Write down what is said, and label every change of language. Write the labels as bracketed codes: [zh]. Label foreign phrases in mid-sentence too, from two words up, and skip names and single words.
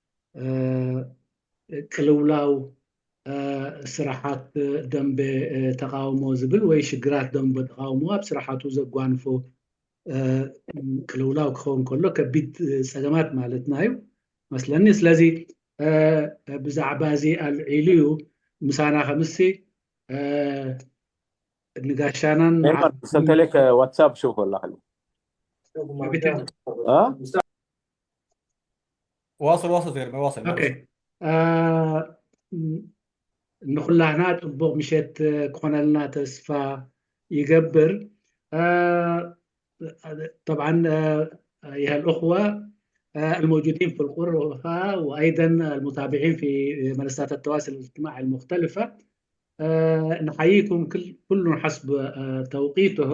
[ti] قلولاو ስራሓት ደንብ ተቃውሞ ዝብል ወይ ሽግራት ደንብ ተቃውሞ ኣብ ስራሓቱ ዘጓንፎ ቅልውላው ክኸውን ከሎ ከቢድ ፀገማት ማለትና እዩ መስለኒ ስለዚ ብዛዕባ እዚ ኣልዒሉ እዩ ምሳና ከምሲ ንጋሻናን [ar] ايمن ارسلت لك واتساب، شوف والله حلو. ها واصل غير ما واصل [ti] ኦኬ ንኩላህና ፅቡቅ ምሸት ክኾነልና ተስፋ [ar] يقبر طبعا أيها الأخوة الموجودين في الغرفة وأيضا المتابعين في منصات التواصل الاجتماعي المختلفة نحييكم كل حسب توقيته.